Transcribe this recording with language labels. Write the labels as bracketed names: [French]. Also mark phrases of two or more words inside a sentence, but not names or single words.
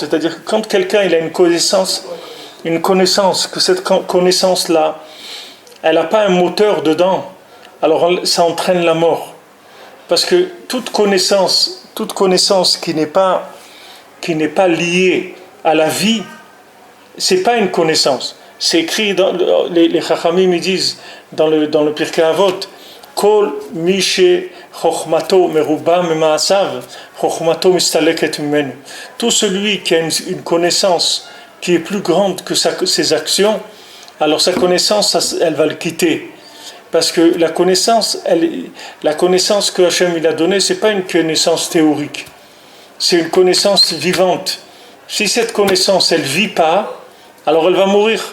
[French] C'est-à-dire que quand quelqu'un il a une connaissance, que cette connaissance-là, elle n'a pas un moteur dedans, alors ça entraîne la mort. Parce que toute connaissance qui n'est pas liée à la vie, c'est pas une connaissance. C'est écrit dans les Chachamim, ils disent dans le Pirkei Avot, [Hebrew] כל מי שחכמתו מרובה ממעשיו חכמתו מסתלקת ממנו. [French] Tout celui qui a une connaissance qui est plus grande que ses actions, alors sa connaissance, elle va le quitter. Parce que la connaissance que Hachem il a donnée, c'est pas une connaissance théorique. C'est une connaissance vivante. Si cette connaissance, elle vit pas, alors elle va mourir.